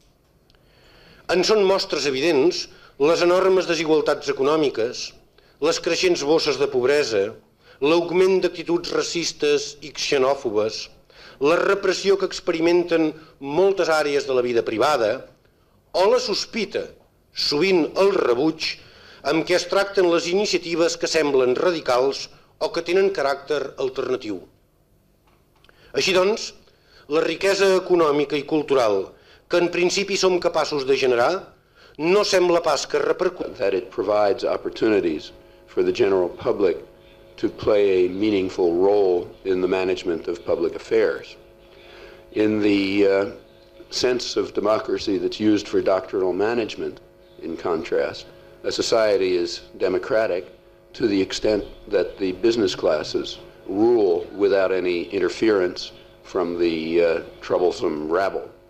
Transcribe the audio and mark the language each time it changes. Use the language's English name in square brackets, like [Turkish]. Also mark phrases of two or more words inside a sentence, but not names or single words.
[Catalan] En són mostres evidents les enormes desigualtats econòmiques, les creixents bosses de pobresa, l'augment d'actituds racistes i xenòfobes, la repressió que experimenten moltes àrees de la vida privada o la sospita, sovint el rebuig, amb què es tracten les iniciatives que semblen radicals o que tenen caràcter alternatiu. Així doncs, la riquesa econòmica i cultural que en principi som capaços de generar no sembla pas que repercuteixi. [English] That it provides opportunities for the general public to play a meaningful role in the management of public affairs. In the sense of democracy that's used for doctrinal management, in contrast, a society is democratic to the extent that the business classes rule without any interference from the troublesome rabble.